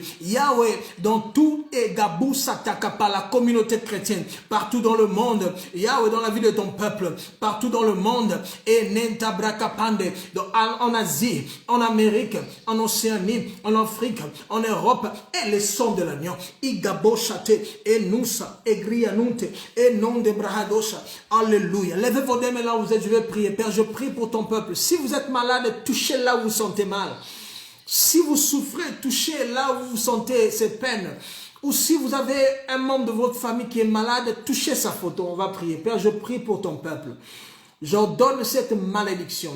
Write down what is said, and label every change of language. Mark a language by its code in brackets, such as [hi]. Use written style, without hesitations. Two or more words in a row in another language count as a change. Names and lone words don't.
[fr] Yahweh, dans tout Egabou Satakapa, la communauté chrétienne, partout dans le monde. Yahweh, dans la vie de ton peuple, partout dans le monde. Et Nentabrakapande, en Asie, en Amérique, en Océanie, en Afrique, en Europe, et le sang de l'agneau. Igabo Chate, et Noussa, et Grianunte, et non de Brahadosha. Alléluia. Levez vos deux mains là où vous êtes, je vais prier. Père, je prie pour ton peuple. Si vous êtes malade, touchez là où vous sentez mal. Si vous souffrez, touchez là où vous sentez ces peines. Ou si vous avez un membre de votre famille qui est malade, touchez sa photo. On va prier. Père, je prie pour ton peuple. J'ordonne cette malédiction.